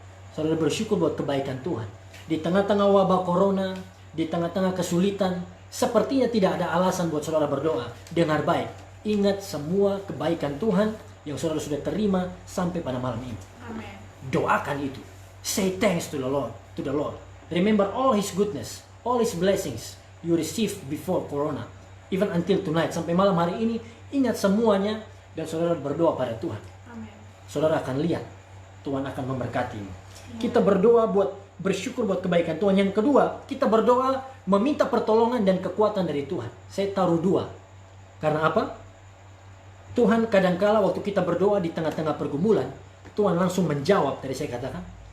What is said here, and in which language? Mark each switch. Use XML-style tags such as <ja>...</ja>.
<id>Saudara bersyukur buat kebaikan Tuhan. Di tengah-tengah wabah corona, di tengah-tengah kesulitan, sepertinya tidak ada alasan buat saudara berdoa. Dengar baik, ingat semua kebaikan Tuhan yang saudara sudah terima sampai pada malam ini. Amen. Doakan itu.</id> <en>Say thanks to the Lord. Remember all His goodness, all His blessings you received before Corona, even until tonight,</en> <id>sampai malam hari ini. Ingat semuanya dan saudara berdoa pada Tuhan. Amen. Saudara akan lihat Tuhan akan memberkatimu. Kita berdoa bersyukur buat kebaikan Tuhan. Yang kedua, kita berdoa meminta pertolongan dan kekuatan dari Tuhan. Saya taruh 2. Karena apa? Tuhan kadangkala waktu kita berdoa di tengah-tengah pergumulan, Tuhan langsung menjawab, tadi saya katakan.</id>